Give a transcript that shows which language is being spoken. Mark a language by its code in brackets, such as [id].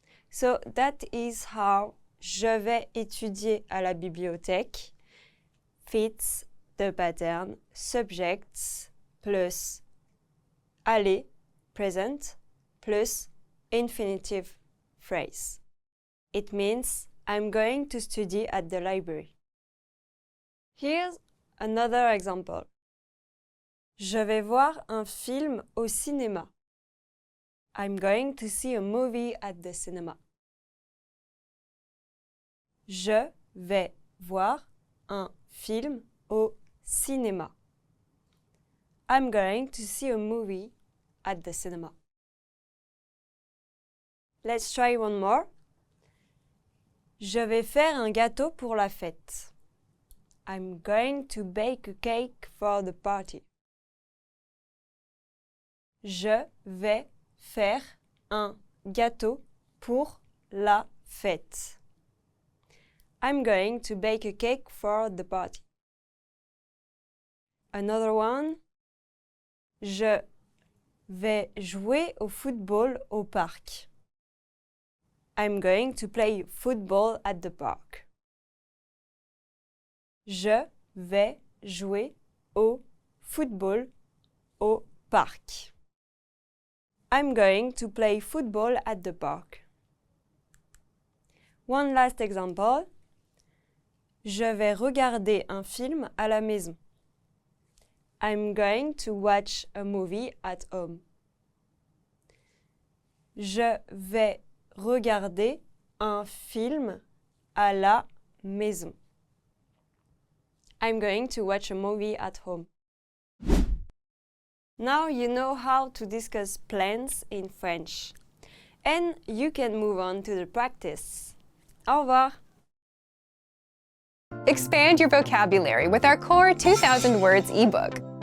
[en] So that is how [fr] je vais étudier à la bibliothèque [en] fits the pattern subjects plus aller, present, plus infinitive phrase. It means I'm going to study at the library. Here's another example. [fr] Je vais voir un film au cinéma. [en] I'm going to see a movie at the cinema. [fr] Je vais voir un film au cinéma. [en] I'm going to see a movie at the cinema. Let's try one more. [fr] Je vais faire un gâteau pour la fête. [en] I'm going to bake a cake for the party. [fr] Je vais faire un gâteau pour la fête. [en] I'm going to bake a cake for the party. Another one. [fr] Je vais jouer au football au parc. [en] I'm going to play football at the park. [fr] Je vais jouer au football au parc. [en] I'm going to play football at the park. One last example. [fr] Je vais regarder un film à la maison. [en] I'm going to watch a movie at home. [fr] Je vais regarder un film à la maison. [en] I'm going to watch a movie at home. Now you know how to discuss plans in French. And you can move on to the practice. [fr] Au revoir! [en] Expand your vocabulary with our core 2,000 words ebook.